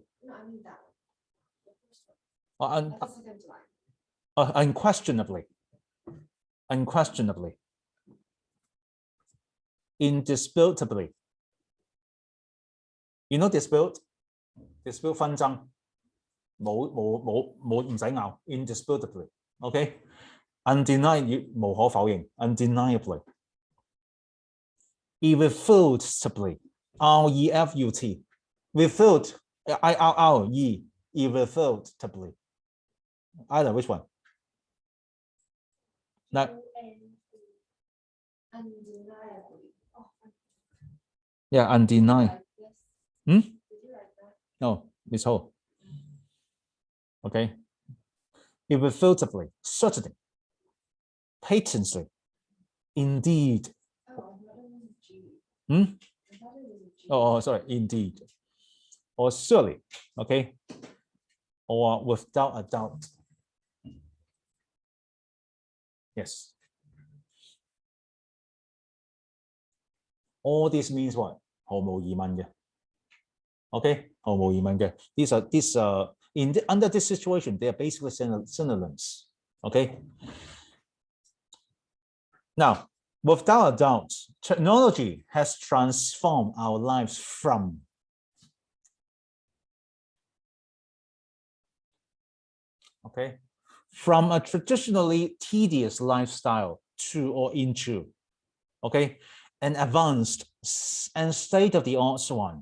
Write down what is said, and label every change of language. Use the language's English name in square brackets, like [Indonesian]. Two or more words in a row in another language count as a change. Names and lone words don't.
[English] No, I mean that one. Or The second line. Unquestionably. Unquestionably. Indisputably. You know dispute? Dispute [Cantonese] 紛爭，唔使拗 [English] indisputably。OK， undeniably [Cantonese] 無可否認 [English] undeniably。irrefutably R-E-F-U-T refute I-R-R-E irrefutably. Either which one? Now, Undeniably. yeah, undeniably. Yes. Hmm? Did you write that? No, it's whole. Okay. Irrefutably, certainly, patently, indeed. Oh, I thought it was a G. Hmm? I thought it was a G. Oh, sorry, indeed. Or surely, okay? Or without a doubt. Yes. All this means what? [Cantonese] 毫無疑問嘅。 [English] Okay, [Cantonese] 毫無疑問嘅。 [English] Under this situation, they are basically synonyms. Okay. Now, without a doubt, technology has transformed our lives from a traditionally tedious lifestyle to or into, an advanced and state-of-the-art one.